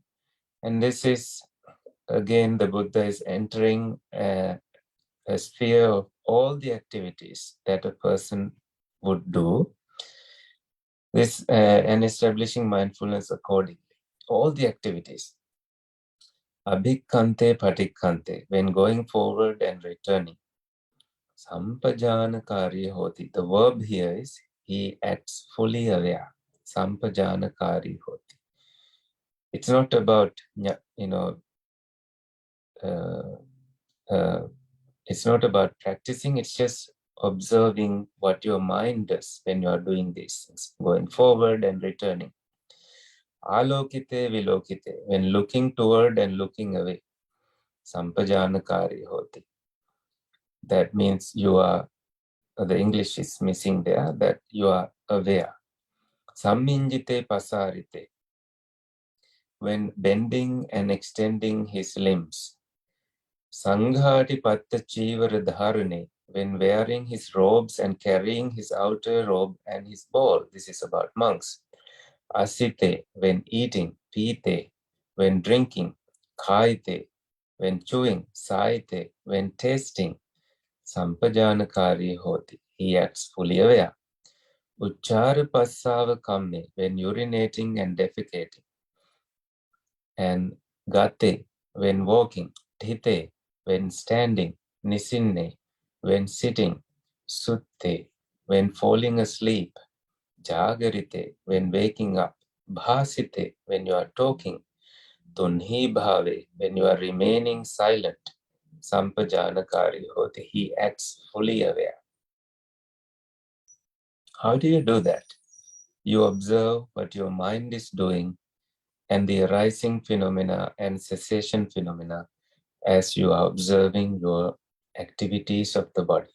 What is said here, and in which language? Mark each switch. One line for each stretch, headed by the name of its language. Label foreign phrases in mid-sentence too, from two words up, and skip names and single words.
English: And this is, again, the Buddha is entering a sphere of all the activities that a person would do, this and establishing mindfulness accordingly. All the activities.
Pali: Abhikkante patikkante,
English: when going forward and returning.
Pali: Sampajanakari hoti.
English: The verb here is he acts fully aware.
Pali: Sampajanakari hoti.
English: It's not about, it's not about practicing, it's just observing what your mind does when you are doing these things, going forward and returning.
Pali: Alokite vilokite,
English: when looking toward and looking away.
Pali: Sampajanakari hoti.
English: That means you are, the English is missing there, that you are aware.
Pali: Samminjite pasarite,
English: when bending and extending his limbs.
Pali: Sanghati patta chivara dharane,
English: when wearing his robes and carrying his outer robe and his bowl. This is about monks. Asite, when eating. Pite, when drinking. Khaite, when chewing. Saite, when tasting.
Pali: Sampajanakari hoti.
English: He acts fully aware.
Pali: Uchara passava kamme,
English: when urinating and defecating. And gate, when walking. Dhite, when standing. Nisinne, when sitting. Sutte, when falling asleep. Jagarite, when waking up. Bhasite, when you are talking.
Pali: Tunhi bhave,
English: when you are remaining silent.
Pali: Sampajanakari hoti,
English: he acts fully aware. How do you do that? You observe what your mind is doing and the arising phenomena and cessation phenomena as you are observing your activities of the body.